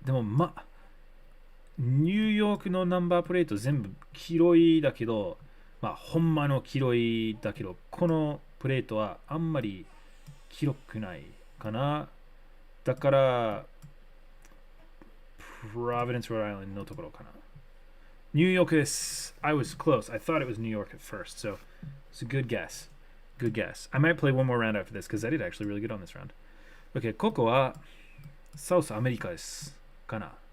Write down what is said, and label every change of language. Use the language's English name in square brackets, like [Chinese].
[Japanese] でもニューヨークのナンバープレート全部広いだけど、ほんまの広いだけど、このプレートはあんまり広くないかな。だから、Providence, Rhode Island のところかな。ニューヨークです。 [English] I was close. I thought it was New York at first, so it's a good guess. Good guess. I might play one more round after this because I did actually really good on this round. [Japanese] Okay, ここはサウスアメリカですかな。